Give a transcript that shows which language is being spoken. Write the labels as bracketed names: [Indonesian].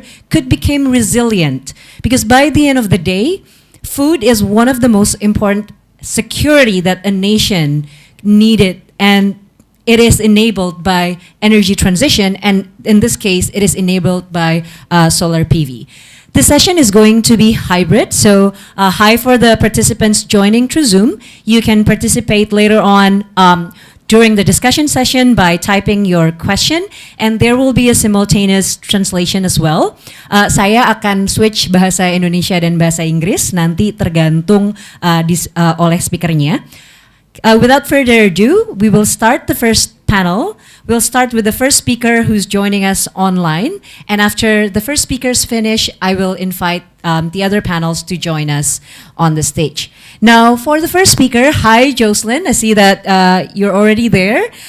[English] could become resilient, because by the end of the day, food is one of the most important security that a nation needed, and it is enabled by energy transition, and in this case, it is enabled by solar PV. This session is going to be hybrid, so hi for the participants joining through Zoom. You can participate later on during the discussion session by typing your question, and there will be a simultaneous translation as well. [Indonesian] Saya akan switch bahasa Indonesia dan bahasa Inggris, nanti tergantung oleh speakernya. [English] Without further ado, we will start the first panel. We'll start with the first speaker who's joining us online. And after the first speakers finish, I will invite the other panels to join us on the stage. Now, for the first speaker, hi, Jocelyn. I see that you're already there.